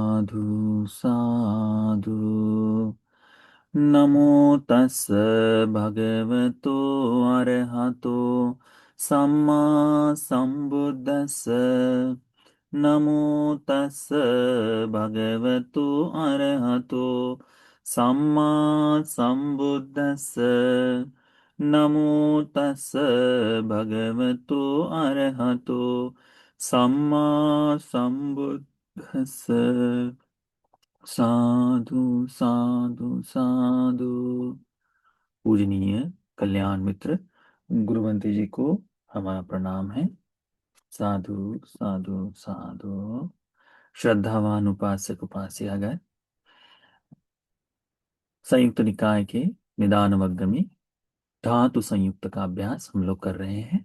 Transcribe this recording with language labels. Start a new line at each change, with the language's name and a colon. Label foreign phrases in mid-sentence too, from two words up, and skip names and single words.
Pali: साधु नमो तस् भगवतो अरहतो सम्मा संबुद्दस्स नमो तस् भगवतो अरहतो सम्मा संबुद्दस्स नमो तस् भगवतो अरहतो सम्मा संबुद्दस्स। साधु साधु साधु।
Hindi: पूजनीय कल्याण मित्र गुरुवंती जी को हमारा प्रणाम है।
Pali: साधु साधु साधु।
Hindi: श्रद्धावान उपासक उपास्यागण संयुक्त निकाय के निदान वर्ग में धातु संयुक्त का अभ्यास हम लोग कर रहे हैं।